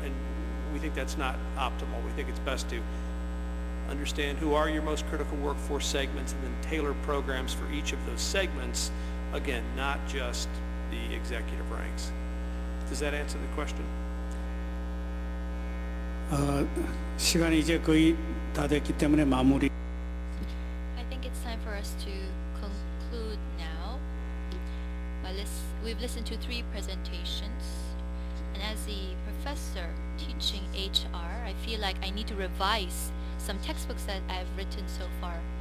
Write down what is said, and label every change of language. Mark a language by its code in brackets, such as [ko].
[en] And we think that's not optimal. We think it's best to understand who are your most critical workforce segments and then tailor programs for each of those segments. Again, not just the executive ranks. Does that answer the question? [ko] 시간이 이제 거의 다 됐기 때문에 마무리. [en] I think it's time for us to conclude now. We've listened to 3 presentations, and as the professor teaching HR, I feel like I need to revise some textbooks that I've written so far.